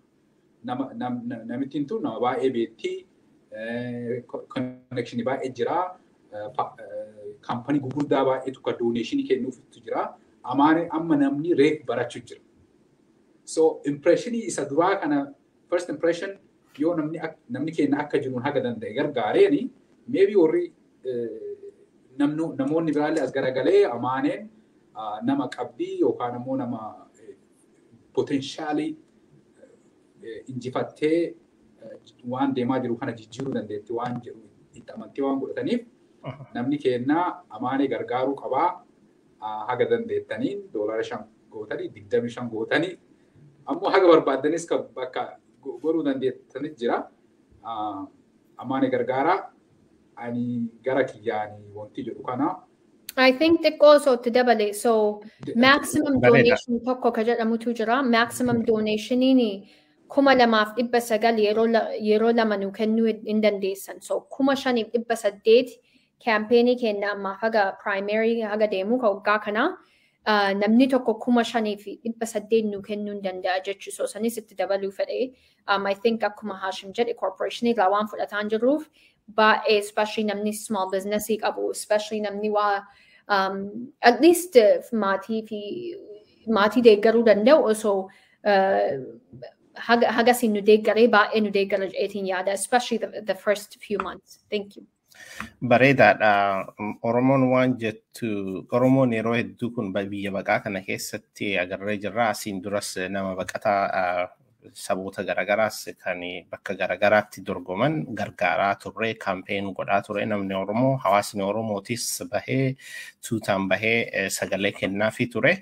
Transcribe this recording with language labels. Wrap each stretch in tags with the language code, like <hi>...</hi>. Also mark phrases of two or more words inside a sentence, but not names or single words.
<om>Namittiin tun nama baay'ee beektii connection baay'ee jira. Kaampanii gurguddaa baay'eetu ka donation kennuufitu jira. Amaanee amma namni reef barachuu jira. So impressionii isa duraa kana</om> <en>first impression</en> <om>yoo namni keenya akka jiruun haga danda'e gargaareeni maybe warri namoonni biraallee as garagalee Amaaneen nama qabdii yookaan ammoo nama potentially injifattee waan deemaa jiru kana jijjiiruu dandeetti waan jiru itti amantee waan godhataniif namni keenya Amaanee gargaaruu qabaa haga dandeettaniin $5 gootanii 25 gootanii ammoo haga barbaaddanis bakka godhuu dandeettanitti jira. Amaanee gargaaraa ani gara kiyyaanii wanti jedhu kana.</om> <en>I think</en> <om>xiqqoo osootti dabale so</om> <en>maximum donation</en> <om>tokko ka jedhamutu jira</om> <en>maximum donationiin</en> <om>2,200 yeroo lama nu kennuu hin dandeessan. So 5,800 kaampeenii kenna ammaa haga primary haga deemu ka waggaa kanaa namni tokko 5,800 nu kennuu hin danda'a jechuudha. So sanis itti dabaluu fedhee.</om> <en>I think</en> <om>akkuma Hashim jedhe corporationii irraa waan fudhataan jirruuf baay'ee especially namni</om> <en>small businessii</en> <om>qabu especially namni waa</om> <en>at least</en> <om>maatii deeggaruu danda'u osoo hagasin nu deeggaree baay'ee nu deeggara jedheetiin yaada</om> <en>especially the first few months. Thank you.</en> <om>Bareedaadha. Oromoon waan jettu Oromoon yeroo hedduu kun biyya baqaa kana keessatti agarree jirra. Asiin duras nama baqataa saboota garagaraas kan bakka garagaraatti dorgoman gargaaraa turre kaampeen godhaa ture namni Oromoo hawaasni Oromootis bahee tuutaan bahee sagalee kennaafii ture.</om>